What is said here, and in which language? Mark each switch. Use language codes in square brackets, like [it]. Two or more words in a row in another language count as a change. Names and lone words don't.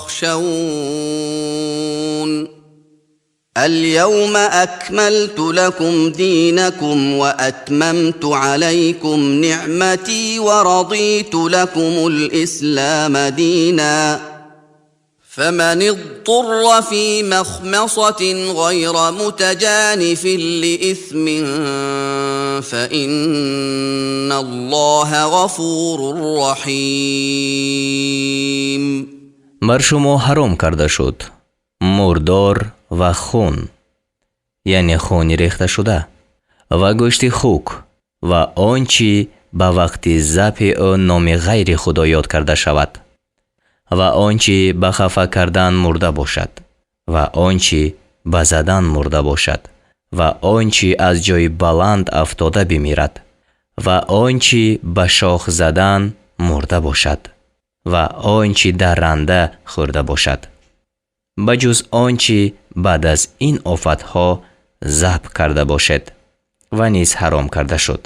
[ar] واخشون اليوم أكملت لكم دينكم وأتممت عليكم نعمتي ورضيت لكم الإسلام دينا فمن اضطر في مخمصة غير متجانف لإثم فإن الله غفور رحيم. [tg] бар шумо ҳаром карда шуд мурдор ва хун, яъне хуни рехташуда ва гӯшти хук ва он чӣ ба вақти забҳи ӯ номи ғайри худо ёд карда шавад ва он чӣ ба хафа кардан мурда бошад ва он чӣ ба задан мурда бошад ва он чӣ аз ҷои баланд афтода бимирад ва он чӣ ба шох задан мурда бошад ва он чӣ дар ранда хӯрда бошад, ба ҷуз он чӣ баъд аз ин офатҳо забҳ карда бошед ва низ ҳаром карда шуд.